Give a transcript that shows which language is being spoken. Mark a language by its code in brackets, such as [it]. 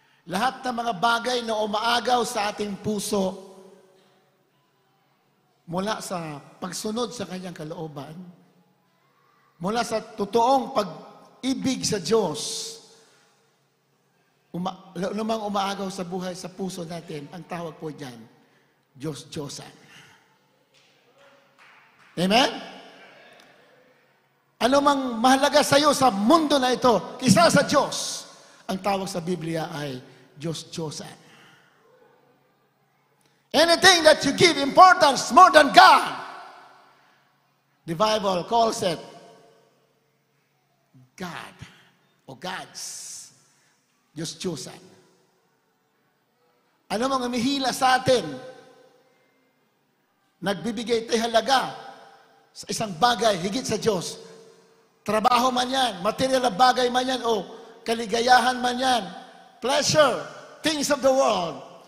[tl] Lahat ng mga bagay na umaagaw sa ating puso mula sa pagsunod sa kanyang kalooban, mula sa totoong pag-ibig sa Diyos, lumang umaagaw sa buhay, sa puso natin, ang tawag po dyan, Diyos-Diyosan. Amen? Ano mang mahalaga sa iyo sa mundo na ito, kisa sa Diyos, ang tawag sa Biblia ay Diyos-Diyosan. [en] Anything that you give importance more than God, the Bible calls it God o gods. [tl] Diyos-Diyosan. Ano mang umihila sa atin, nagbibigay tayo halaga sa isang bagay higit sa Diyos. Trabaho man yan, material na bagay man yan, o kaligayahan man yan, [en] pleasure, things of the world.